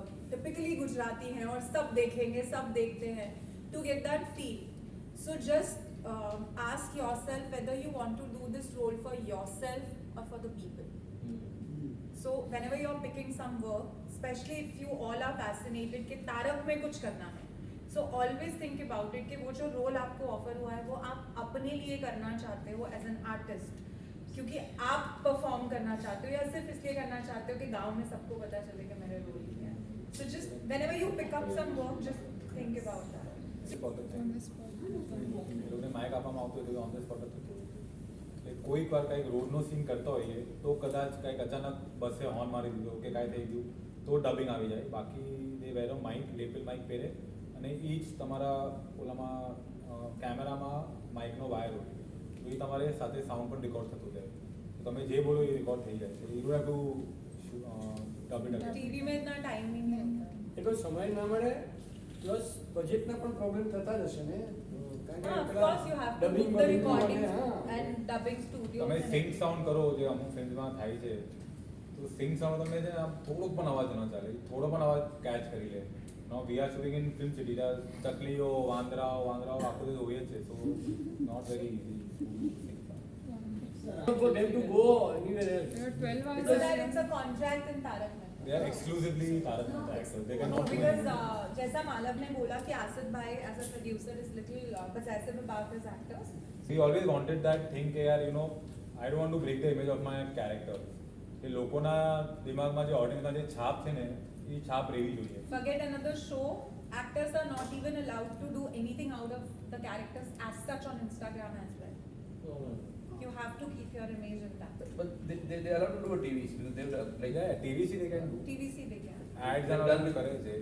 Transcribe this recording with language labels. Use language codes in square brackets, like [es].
[hi] typically Gujarati हैं और सब देखेंगे, सब देखते हैं, [en] to get that feel. So just ask yourself whether you want to do this role for yourself or for the people. So whenever you're picking some work, especially if you all are fascinated [hi] कि तारक में कुछ करना है, [en] so always think about it [hi] कि वो जो role आपको offer हुआ है वो आप अपने लिए करना चाहते हो [en] as an artist, [hi] क्योंकि आप परफॉर्म करना चाहते हो या सिर्फ इसलिए करना चाहते हो कि गांव में सबको पता चले कि मेरे रोल ये है. [en] So just whenever you pick up some work, just think about that. On the spot. [gu] એ લોકોને માઇક આપવામાં આવતું હોય તો ઓન ધ સ્પોટ હતું એટલે કોઈક વાર કંઈક રોડનો સીન કરતા હોઈએ તો કદાચ કંઈક અચાનક બસે હોર્ન મારી દીધો કે કાંઈ થઈ ગયું તો ડબિંગ આવી જાય. બાકી [en] they wear a mic, [gu] લેપેલ માઇક પહેરે અને એ જ તમારા ઓલામાં કેમેરામાં માઇકનો વાયર હોય તો એ તમારે સાથે સાઉન્ડ પણ રેકોર્ડ થતું જાય. તો તમે જે બોલો એ રેકોર્ડ થઈ જાય. તો [en] You have to dub it again. [hi] TV में इतना टाइम नहीं है. [gu] એટલો સમય ના મળે પ્લસ બજેટના પણ પ્રોબ્લેમ થતા જ હશે ને [en] Of course you have to book the recording and dubbing studio. [gu] તમે સિંગ સાઉન્ડ કરો જે અમુક ફિલ્મમાં થાય છે તો સિંગ સાઉન્ડ તમે છે ને આમ થોડોક પણ અવાજ ન ચાલે, થોડો પણ અવાજ કેચ કરી લે. [en] no we are shooting in film city, [gu] ચકલીઓ વાંદરાઓ આખું બધું હોય જ છે. [en] So not very easy. for them to go anywhere else. There are 12 hours. So that it's a contract in Tarak Mehta. They are exclusively Tarak Mehta actors. They No, cannot do because anything. [hi] जैसा मालव ने बोला कि आसिफ भाई [en] as a producer is little possessive about his actors. He always wanted that thing [gu] કે યાર [en] you know I don't want to break the image of my character. [gu] એ લોકોના દિમાગમાં જે ઓડિયન્સના જે છાપ છે ને એ છાપ રહેવી જોઈએ. [en] Forget another show. Actors are not even allowed to do anything out of the characters as such on Instagram as well. You have to keep your image intact. But they are allowed to do a TV because they've like Yeah, TVC they can do. TVC they can. Ads and all that [gu] કરે છે.